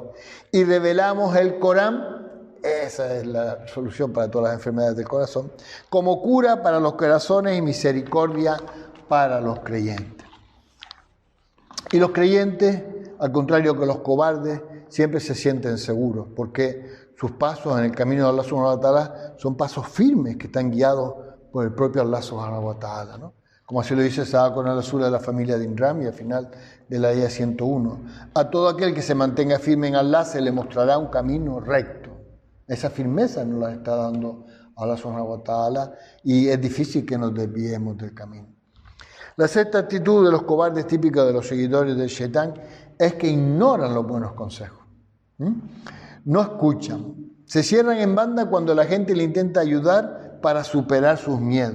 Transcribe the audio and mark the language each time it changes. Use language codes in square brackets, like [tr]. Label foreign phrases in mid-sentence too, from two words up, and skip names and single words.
[es] Y revelamos el Corán, esa es la solución para todas las enfermedades del corazón, como cura para los corazones y misericordia para los creyentes. Y los creyentes, al contrario que los cobardes, siempre se sienten seguros, porque sus pasos en el camino de Allah [ar] سبحانه وتعالى [es] son pasos firmes que están guiados por el propio Allah [ar] سبحانه وتعالى, [es] ¿no? Como así lo dice Sagrado Corán en la sura de la familia de Imran y al final de la ayah 101. A todo aquel que se mantenga firme en Allah se le mostrará un camino recto. Esa firmeza nos la está dando Allah [ar] سبحانه وتعالى [es] y es difícil que nos desviemos del camino. La sexta actitud de los cobardes, típica de los seguidores del Shaitán, es que ignoran los buenos consejos. No escuchan. Se cierran en banda cuando la gente le intenta ayudar para superar sus miedos.